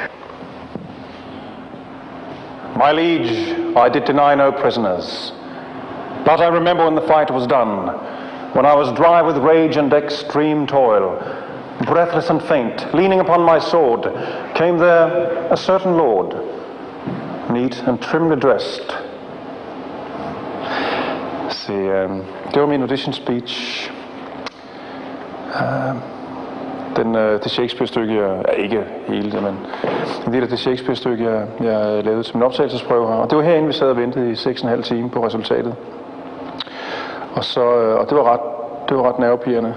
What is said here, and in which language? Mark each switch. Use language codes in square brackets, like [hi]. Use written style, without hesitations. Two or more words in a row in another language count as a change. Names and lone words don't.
[en] My liege, I did deny no prisoners, but I remember when the fight was done, when I was dry with rage and extreme toil, breathless and faint, leaning upon my sword, came there a certain lord, neat and trimly dressed. [da] Se, det var min [en] audition speech. [da] Det Shakespeare-stykke, ikke hele det, men en del af det Shakespeare-stykke, jeg lavede som en optagelsesprøve her. Og det var herinde, vi sad og ventede i 6,5 timer på resultatet. Og det var ret nervepirrende.